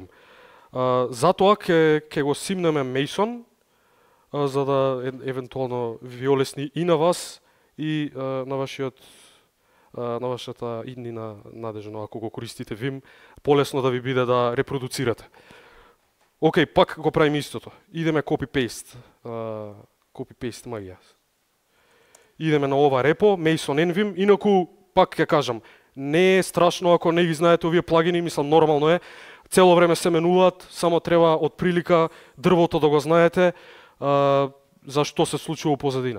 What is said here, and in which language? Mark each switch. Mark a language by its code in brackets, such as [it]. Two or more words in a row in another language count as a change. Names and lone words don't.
[mk] Затоа ќе го симнеме Mason, за да евентуално ви олесни и на вас и на вашата иднина надежно, ако го користите Vim, полесно да ви биде да репродуцирате. Океј, пак го правиме истото. Идеме copy-paste. Copy-paste магија. Идеме на ова репо, Mason Envim, инаку, пак ќе кажам, не е страшно ако не ги знаете овие плагини, мислам нормално е. Цело време се менуваат, само треба од прилика дрвото да го знаете, зашто се случува позадина.